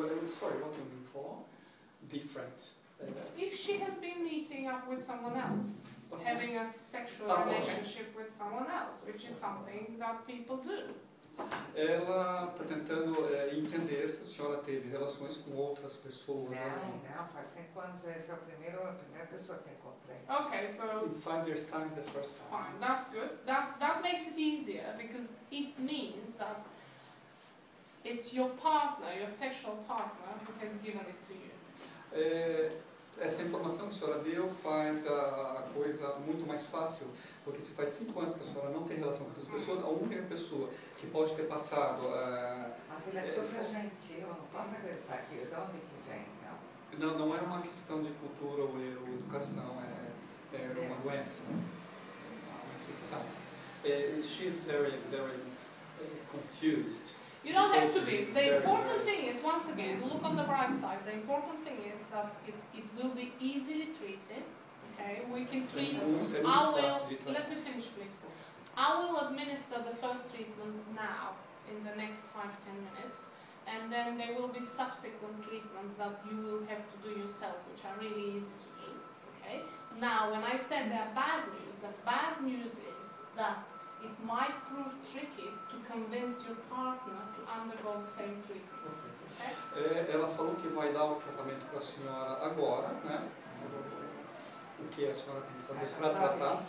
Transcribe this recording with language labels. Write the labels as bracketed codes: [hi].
[en] Sorry, what do you mean for? Different. if she has been meeting up with someone else, having a sexual Okay. relationship with someone else, which is something that people do. [pt] Ela está tentando entender se a senhora teve relações com outras pessoas. Não, faz 5 anos, essa é a primeira pessoa que encontrei. [en] Okay, so In 5 years' time is the first time. fine, that's good. That makes it easier because it means that it's your partner, your sexual partner, who has given it to you. [pt] Essa informação que a senhora deu faz a coisa muito mais fácil, porque se faz 5 anos que a senhora não tem relação com outras pessoas, a única pessoa que pode ter passado Mas ele é super gentil, eu não posso acreditar que de onde que vem, não. não é uma questão de cultura ou educação, é uma doença, uma infecção. [en] She is very confused. You don't have to be. The important thing is, once again, look on the bright side. The important thing is that it will be easily treated. Okay, we can treat. [pt] É muito [en] I [pt] fácil [en] will. [pt] de tratar. [en] Let me finish, please. I will administer the first treatment now in the next 5-10 minutes, and then there will be subsequent treatments that you will have to do yourself, which are really easy to do. Okay. Now, when I said there are bad news, the bad news is that it might prove tricky to convince your partner to undergo the same treatment. Okay? [pt] Ela falou que vai dar o tratamento para a senhora agora, né? O que a senhora tem que fazer para tratar.